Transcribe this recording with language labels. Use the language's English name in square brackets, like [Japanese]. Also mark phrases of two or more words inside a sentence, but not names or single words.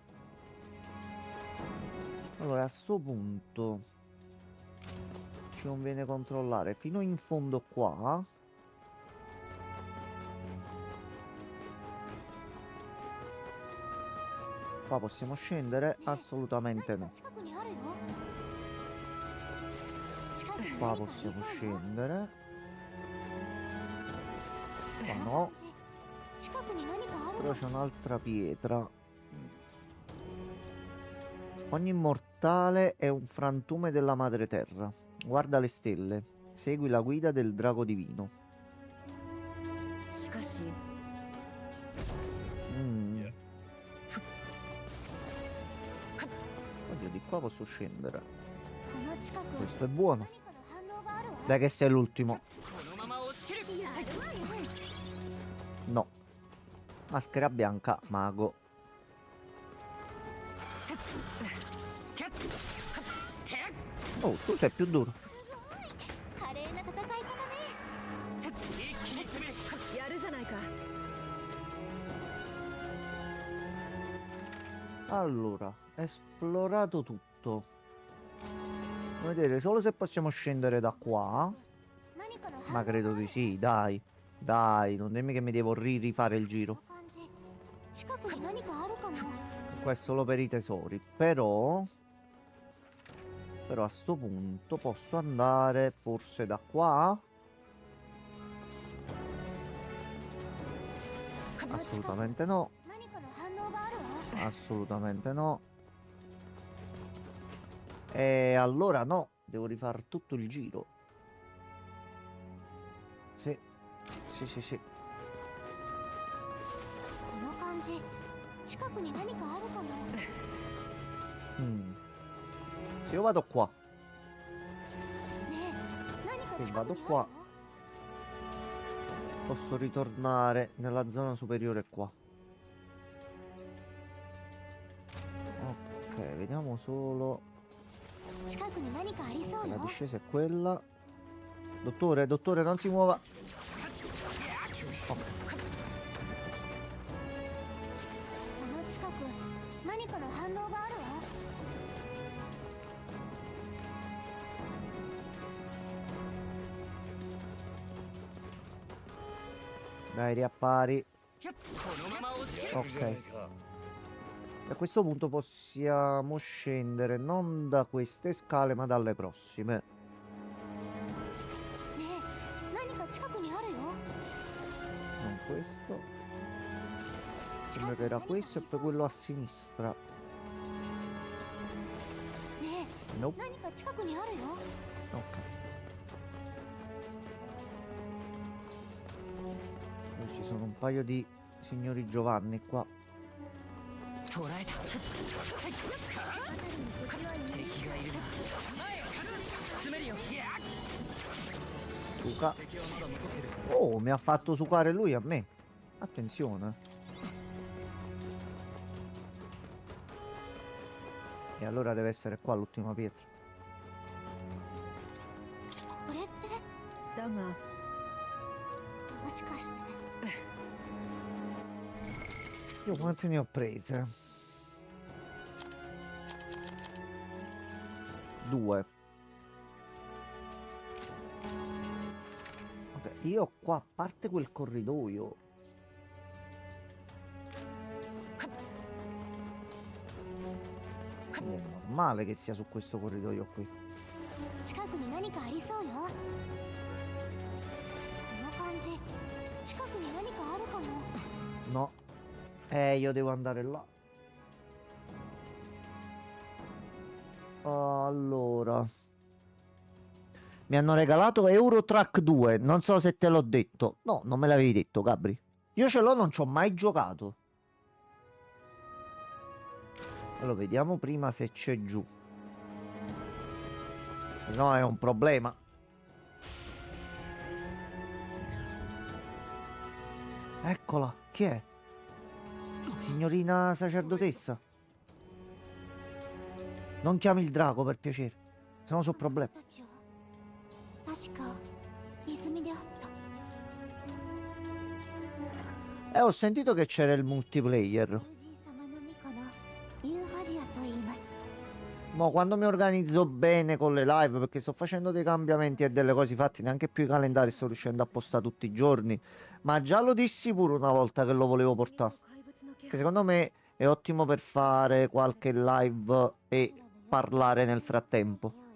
[Italian] Allora, a sto punto ci conviene controllare fino in fondo qua. Qua possiamo scendere? Assolutamente no. [Japanese] 近くにあるよ。近くに [Italian] Qua [Japanese] 何かあり [Italian] possiamo [Japanese] そうよ。 [Italian] scendere. Qua no. [Japanese] 近くに何かある [Italian] Però [Japanese] わ。 [Italian] c'è un'altra pietra. Ogni mortale è un frantume della madre terra. Guarda le stelle. Segui la guida del drago divino. [Japanese] しかし Mm. [Italian] Oddio, di qua posso scendere. [Japanese] この近く [Italian] Questo è buono. [Japanese] 何かの反応があるわ。 [Italian] Dai che sei l'ultimo. [Japanese] このまま押し切る。やるわよ。 [Italian] No. Maschera bianca, mago. キャッテッ。 Oh, tu sei più duro. [Japanese] 華麗な戦い方ね。一気に詰め。やるじゃないか。 [Italian] Allora, esplorato tutto. Vuoi vedere solo se possiamo scendere da qua? [Japanese] 何かの反応 [Italian] Ma credo di sì, dai. Dai, non dimmi che mi devo rifare il giro. [Japanese] 感じ。近くに何かあるかも。 [Italian] Qua è solo per i tesori. Però a sto punto posso andare forse da qua? [Japanese] この近く [Italian] Assolutamente no. [Japanese] 何かの反応があるわ。 [Italian] Assolutamente no. E allora no, devo rifare tutto il giro. Sì, sì, sì, sì. [Japanese] この感じ。近くに何かあるかも。 [Italian] Mm. Se io vado qua, [Japanese] ねえ、何か [Italian] Sì, [Japanese] 近く [Italian] vado [Japanese] にある [Italian] qua. [Japanese] よ。 [Italian] posso ritornare nella zona superiore qua. Ok, vediamo solo. [Japanese] 近くに何かありそう [Italian] La [Japanese] よ。 [Italian] discesa è quella. Dottore, dottore, non si muova. Ok. [Japanese] この近く何かの反応があるわ。 [Italian] Dai, riappari. [Japanese] キャッこのまま押し切る。 [Italian] Ok. A questo punto possiamo scendere non da queste scale, ma dalle prossime. [Japanese] ねえ、何か近くにあるよ。 [Italian] Non questo. Sembra che era questo e poi quello a sinistra. [Japanese] ねえ、 [Italian] Nope. [Japanese] 何か近くにあるよ。 [Italian] Ok. Poi ci sono un paio di signori Giovanni qua. [Japanese] 捕らえた。敵がいるな。詰めるよ。 Luca. 敵はまだ残ってる。 [Italian] Oh, mi ha fatto sucare lui a me. Attenzione. E allora deve essere qua l'ultima pietra. [Japanese] これってだがもしかして [Italian] Io quante ne ho prese? 2. Ok, io qua, a parte quel corridoio, è normale che sia su questo corridoio qui. [Japanese] 近くに何かありそうよ。この感じ近くに何かあるかも。 [Italian] No. Io devo andare là. Allora. Mi hanno regalato Eurotrack 2. Non so se te l'ho detto. No, non me l'avevi detto, Gabri. Io ce l'ho, non ci ho mai giocato. Allora, vediamo prima se c'è giù. No, è un problema. Eccola, chi è? Signorina sacerdotessa. Non chiami il drago per piacere. Se no so problemi. [Japanese] 確か泉であった。 [Italian] Ho sentito che c'era il multiplayer. [Japanese] 友人様の巫女のユーファジアと言います。 [Italian] Mo quando mi organizzo bene con le live, perché sto facendo dei cambiamenti e delle cose fatte, neanche più i calendari sto riuscendo a postare tutti i giorni. Ma già lo dissi pure una volta che lo volevo portare. Che secondo me è ottimo per fare qualche live e parlare nel frattempo.